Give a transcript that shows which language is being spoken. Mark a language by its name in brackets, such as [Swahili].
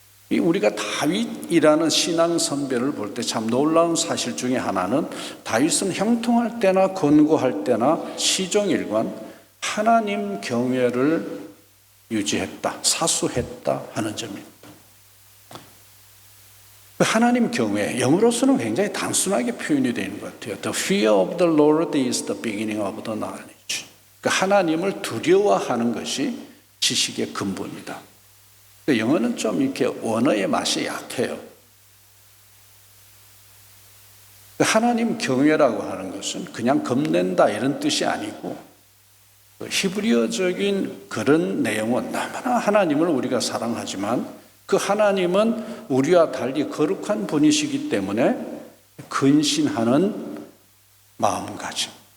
[Korean] 우리가 다윗이라는 신앙 선배를 볼 때 참 놀라운 사실 중에 하나는 다윗은 형통할 때나 권고할 때나 시종일관 하나님 경외를 유지했다, 사수했다 하는 점입니다. 하나님 경외, 영어로서는 굉장히 단순하게 표현이 되는 것 같아요. [English] The fear of the Lord is the beginning of the knowledge. [Korean] 하나님을 두려워하는 것이 지식의 근본이다. 영어는 좀 이렇게 언어의 맛이 약해요. 하나님 경외라고 하는 것은 그냥 겁낸다 이런 뜻이 아니고 히브리어적인 그런 내용은 너무나 하나님을 우리가 사랑하지만 그 하나님은 우리와 달리 거룩한 분이시기 때문에 근신하는 마음가짐,